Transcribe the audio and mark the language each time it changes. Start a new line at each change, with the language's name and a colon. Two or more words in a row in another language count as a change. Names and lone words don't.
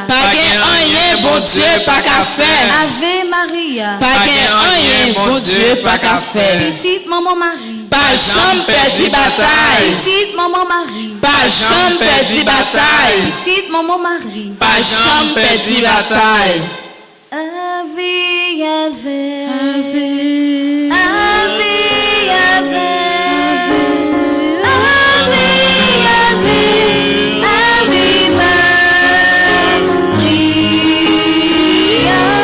Haitian Creole: Pas gain rien, bon Dieu, pas qu'à faire.
Latin: Ave Maria.
Haitian Creole: Pas gain rien, bon Dieu, pas qu'à faire. Petite maman Marie. Pas jamais perdu bataille. Petite maman Marie. Pas jamais perdu bataille. Petite maman Marie. Pas jamais perdu bataille.
Latin: Ave, ave, ave, ave, ave, ave, ave, Maria.